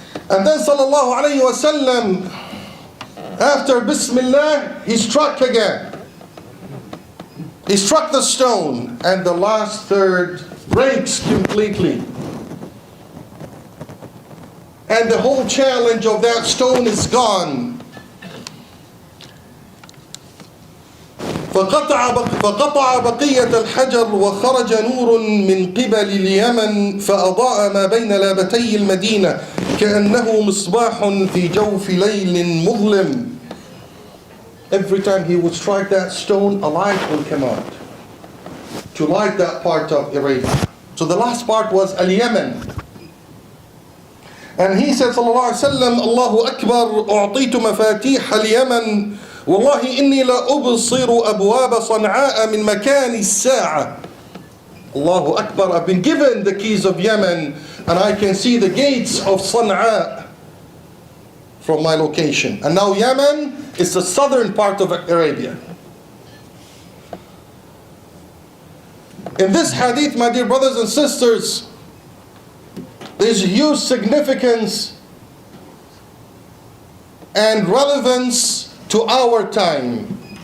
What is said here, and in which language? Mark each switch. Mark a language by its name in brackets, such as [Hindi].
[English] And then sallallahu alayhi wa sallam, after Bismillah, he struck again. He struck the stone, and the last third breaks completely. And the whole challenge of that stone is gone. [Arabic] فقطع بقية الحجر وخرج نور من قبل اليمن فأضاء ما بين لابتي المدينة كأنه مصباح في جوف ليل مظلم. [English] Every time he would strike that stone, a light will come out to light that part of Arabia. So the last part was Al-Yemen. And he said sallallahu alayhi wa sallam, Allahu Akbar, [Arabic] أعطيت مفاتيح اليمن والله إني لا أبصر أبواب صنعاء من مكان الساعة. [English] Allahu Akbar, I've been given the keys of Yemen, and I can see the gates of Sana'a from my location. And now Yemen is the southern part of Arabia. In this hadith, my dear brothers and sisters, there's huge significance and relevance to our time.